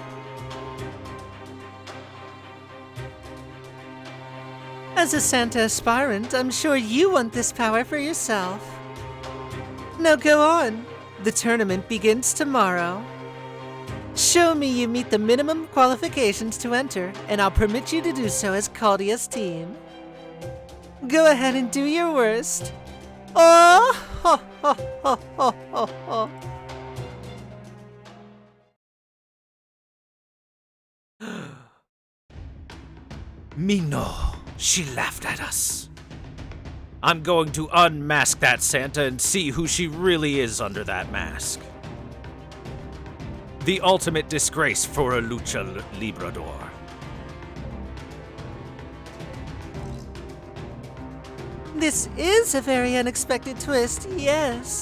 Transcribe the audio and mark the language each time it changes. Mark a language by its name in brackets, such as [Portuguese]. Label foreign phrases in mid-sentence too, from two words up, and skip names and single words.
[English] As a Santa aspirant, I'm sure you want this power for yourself. Now go on. The tournament begins tomorrow. Show me you meet the minimum qualifications to enter, and I'll permit you to do so as Claudia's team. Go ahead and do your worst. Oh, ho, ho, ho, ho, ho, ho. Mino, she laughed at us. I'm going to unmask that Santa and see who she really is under that mask. The ultimate disgrace for a Lucha Librador. This is a very unexpected twist, yes.